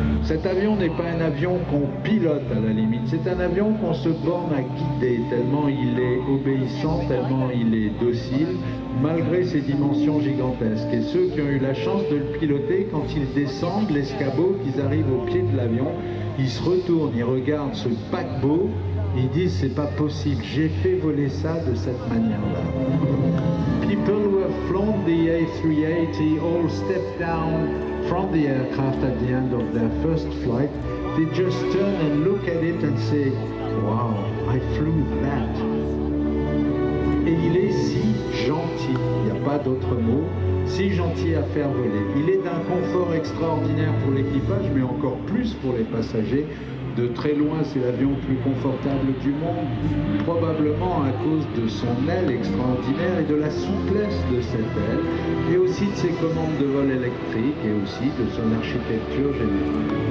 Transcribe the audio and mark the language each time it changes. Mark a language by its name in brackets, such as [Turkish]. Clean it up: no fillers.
[French] Cet avion n'est pas un avion qu'on pilote à la limite, c'est un avion qu'on se borne à guider, tellement il est obéissant, tellement il est docile, malgré ses dimensions gigantesques. Et ceux qui ont eu la chance de le piloter, quand ils descendent l'escabeau, qu'ils arrivent au pied de l'avion, ils se retournent, ils regardent ce paquebot, ils disent c'est pas possible, j'ai fait voler ça de cette manière-là. [English] People who have flown the A380 all step down from the aircraft at the end of their first flight. They just turn and look at it and say, wow, I flew that. [French] Et il est si gentil, il n'y a pas d'autre mot, si gentil à faire voler. Il est d'un confort extraordinaire pour l'équipage, mais encore plus pour les passagers. De très loin, c'est l'avion le plus confortable du monde, probablement à cause de son aile extraordinaire et de la souplesse de cette aile, et aussi de ses commandes de vol électriques et aussi de son architecture générale.